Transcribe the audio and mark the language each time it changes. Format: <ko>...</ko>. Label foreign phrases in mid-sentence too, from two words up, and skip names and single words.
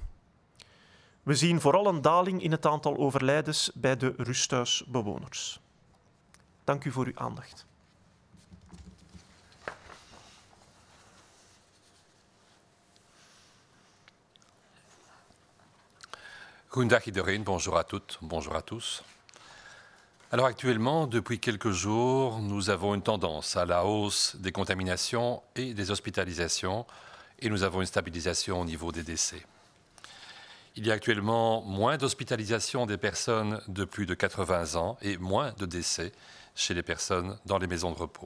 <nl>We zien vooral een daling in het aantal overlijdens bij de rusthuisbewoners. Dank u voor uw aandacht. Goedendag iedereen,</nl> <fr>bonjour à toutes, bonjour à tous. Alors actuellement, depuis quelques jours, nous avons une tendance à la hausse des contaminations et des hospitalisations et nous avons une stabilisation au niveau des décès. Il y a actuellement moins d'hospitalisation des personnes de plus de 80 ans et moins de décès chez les personnes dans les maisons de repos.</fr>